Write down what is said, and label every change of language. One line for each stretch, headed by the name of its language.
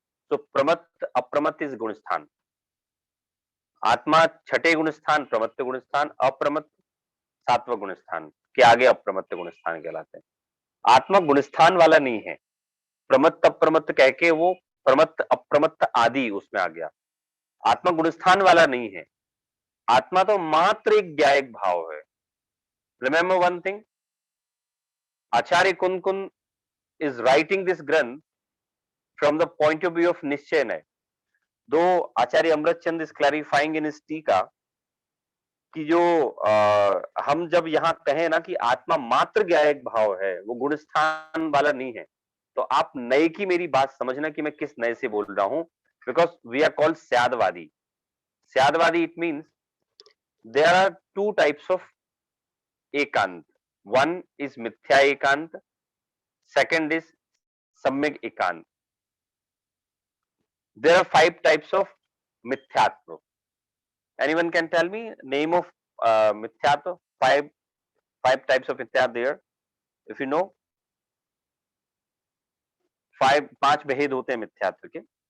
Hindi: तो प्रमत्त अप्रमत्त
English: is
Hindi: गुण स्थान। आत्मा छठे गुण स्थान प्रमत्त गुण स्थान, अप्रमत्त सातवां गुण स्थान के आगे अप्रमत्त गुण स्थान कहलाते हैं। आत्मा गुण स्थान वाला नहीं है। प्रमत्त अप्रमत्त कह के वो प्रमत्त अप्रमत्त आदि उसमें आ गया। आत्मा गुण स्थान वाला नहीं है। आत्मा तो मात्र एक ज्ञायक भाव है।
English: Remember one thing, Acharya Kundkund is writing this granth from the point of view of nishchay naya.
Hindi: दो आचार्य Amritchand
English: is clarifying in his
Hindi: टीका कि जो हम जब यहाँ कहें ना कि आत्मा मात्र ज्ञायक भाव है, वो गुण स्थान वाला नहीं है, तो आप नए की मेरी बात समझना कि मैं किस नए से बोल रहा हूं।
English: Because we are called स्यादवादी। स्यादवादी it means there are two types of एकांत। One is मिथ्या एकांत, सेकंड इज सम्यक एकांत। There are five types of mithyatva. Anyone can tell me name of mithyatva? Five types of mithyatva there. If you know,
Hindi: पांच भेद होते हैं मिथ्यात्व के।